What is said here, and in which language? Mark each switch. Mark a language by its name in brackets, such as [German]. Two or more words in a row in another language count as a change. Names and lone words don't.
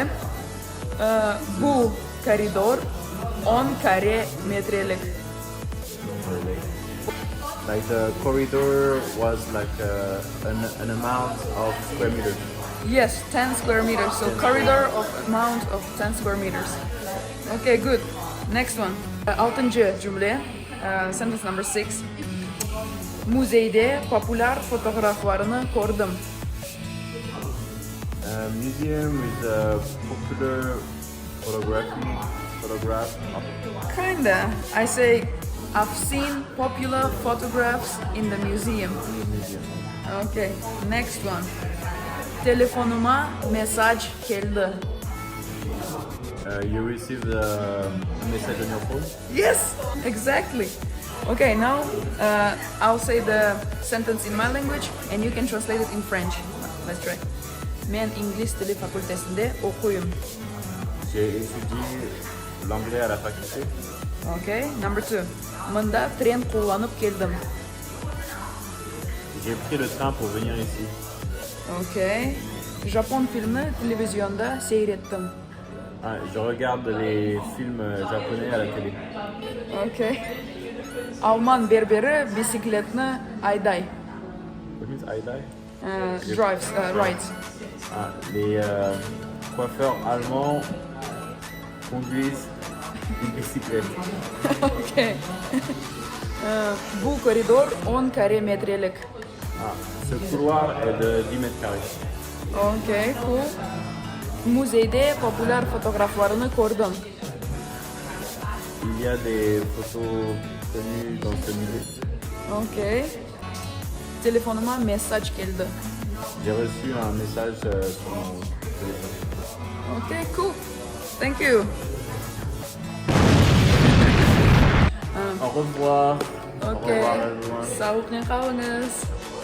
[Turkish] Bu koridor 10 kare metrelik. [English] Like the corridor was like an amount of square meters. Yes, 10 square meters. So corridor of amount of 10 square meters. Okay, good. Next one. [Turkish] Altıncı cümle. [English] Sentence number 6. [Turkish] Müzeyde popüler fotoğraflarını gördüm. [English] Museum is a popular photograph. Kinda. I say I've seen popular photographs in the museum. Museum. Okay, next one. [Turkish] Telefonuma mesaj geldi. [English] You received a message on your phone. Yes, exactly. Okay, now I'll say the sentence in my language and you can translate it in French. Let's try. [Crimean Tatar] Men İngiliz dili fakültesinde oquyum. [French] J'ai étudié l'anglais à la faculté. [English] Okay, number 2. [Crimean Tatar] Mında tren qullanıp keldim. [French] J'ai pris le train pour venir ici. [Crimean Tatar] Okay. Japon filmi televizyonda seyrettim. [French] Ah, je regarde les films japonais à la télé. [English] Okay. [Crimean Tatar] Alman berberi bisikletni ayday. [English] What means I die? Drives, rides. [French] Ah, les coiffeurs allemands conduisent une bicyclette. [English] Okay. [Turkish] Bu koridor 10 kare metrelik. [French] Ah, ce couloir est de 10 mètres carrés. [English] Okay, cool. [Turkish] Müzeyde popüler fotoğraflarını gördüm. [French] Il y a des photos tenues dans ce musée. [English] Okay. [Turkish] Telefonuma mesaj geldi. [French] J'ai reçu un message sur mon téléphone. [English] Okay, cool. Thank you. [French] Au revoir. Au [English] Okay. [French] revoir everyone. [Turkish] Sağlıklı kalınız.